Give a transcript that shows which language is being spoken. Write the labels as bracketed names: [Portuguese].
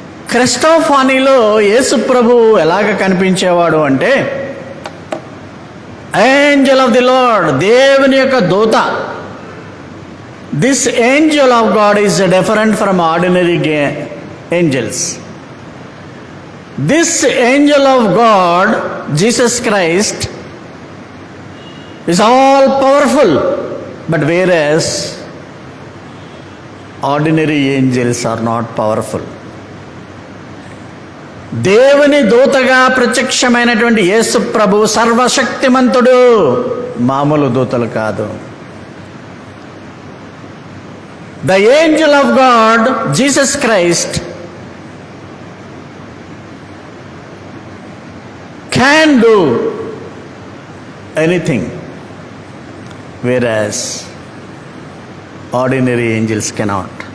[Telugu] క్రిస్టోఫానీలో యేసు ప్రభు ఎలాగ కనిపించేవాడు అంటే, [English] angel of the Lord, [Telugu] దేవుని యొక్క దూత. [English] This angel of God is different from ordinary angels. This angel of God, Jesus Christ, is all powerful, but whereas ordinary angels are not powerful. [Telugu] దేవుని దూతగా ప్రత్యక్షమైనటువంటి యేసు ప్రభు సర్వశక్తిమంతుడు, మామూలు దూతలు కాదు. [English] The angel of God, Jesus Christ, can do anything, whereas ordinary angels cannot.